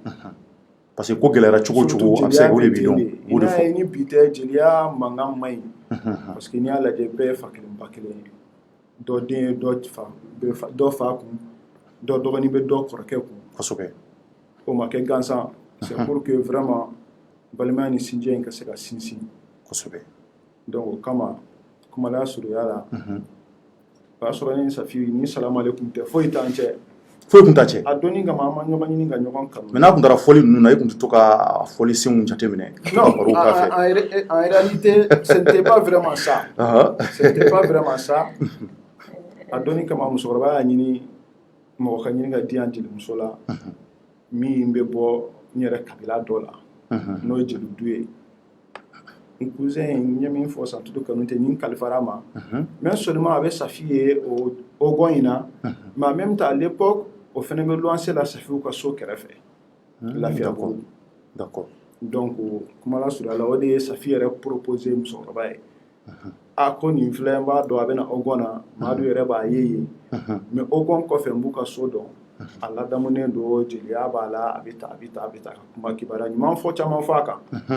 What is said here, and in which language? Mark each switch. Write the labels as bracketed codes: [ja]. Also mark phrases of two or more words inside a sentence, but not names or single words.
[fr] Parce que [bm] ko gɛlɛyara cogo o cogo a bɛ se k'o de bi dɔn. O de fɔ. Ni bi tɛ jeliya mankan ma ɲi. [fr] Parce que [bm] n'i y'a lajɛ bɛɛ ye fa kelen ba kelen ye. Dɔ den ye dɔ fa kun dɔ dɔgɔnin bɛ dɔ kɔrɔkɛ kun. Kosɛbɛ. O ma kɛ gansan. [fr] C'est pour que vraiment [bm] balimaya ni sinjiya in ka se ka sinsin. Kosɛbɛ. Donc o kama kumalaya surunya la. O y'a sɔrɔ ni Safi ni [ar] السلام عليكم [bm] tɛ foyi t'an cɛ. Foyi kun t'a cɛ. A donni kama an ma ɲɔgɔn ɲini ka ɲɔgɔn kanu. Mais n'a kun taara fɔli ninnu na e kun tɛ to ka fɔli senw jateminɛ. [fr] Non, en réalité, ce n'était pas vraiment ça. Ce n'était pas vraiment ça. [bm] A donni kama musokɔrɔba y'a ɲini mɔgɔ ka ɲini ka di yan jelimuso la min bɛ bɔ n yɛrɛ kabila dɔ la n'o ye jelidu ye. N cousin n ye min fɔ Santutu Kanute ni n kalifara a ma [fr] mais seulement [bm] a bɛ Safi ye o Ogon in na [fr] mais en même temps à l'époque [bm] o fana bɛ luwanse la Safiw ka so kɛrɛfɛ Lafiyabugu. [fr] D'accord. [bm] Donc kumala surunya la o de ye Safi yɛrɛ proposé musokɔrɔba ye. A ko nin filɛ n b'a dɔn a bɛna Ogon na Madu yɛrɛ b'a ye yen mais Ogon kɔfɛ n b'u ka so dɔn a ladamunen don jeliya b'a la a bɛ ta ka kuma kibaruya ɲuman fɔ caman fɔ a kan.